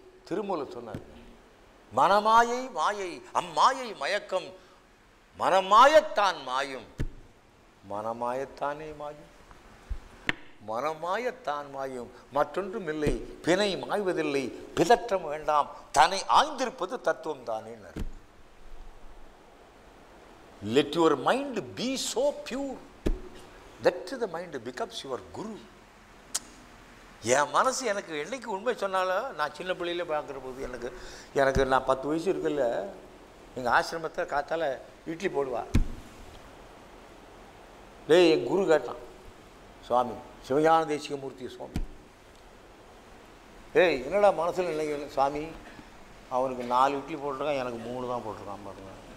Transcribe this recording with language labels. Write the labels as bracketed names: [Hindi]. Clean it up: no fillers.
[Tamil] திருமூலர் சொன்னார், மனமாயை மாயை, அம்மாயை மயக்கம், மனமாயத்தான் மாயும், மனமாயத்தானே மாயும், மனமாயத்தான் மாயும், மற்றொன்றும் இல்லை, பிணை மாய்வதில்லை, பிதற்றம் வேண்டாம், தன்னை ஆய்ந்திருப்பது தத்துவம் தானே. [English] Let your mind be so pure that the mind becomes your guru. [Tamil] என் மனசு எனக்கு என்னைக்கு உண்மை சொன்னாலும், நான் சின்ன பிள்ளையில பார்க்குற போது எனக்கு நான் 10 வயசு இருக்குல்ல, எங்கள் ஆசிரமத்தில் காத்தால் இட்லி போடுவா. என் குரு கேட்டான், சுவாமி சிவஞான தேசிகமூர்த்தி சுவாமி, என்னடா மனசில் நினைக்கல சுவாமி, அவனுக்கு 4 இட்லி போட்டிருக்கான், எனக்கு 3 தான் போட்டிருக்கான் பாருங்க.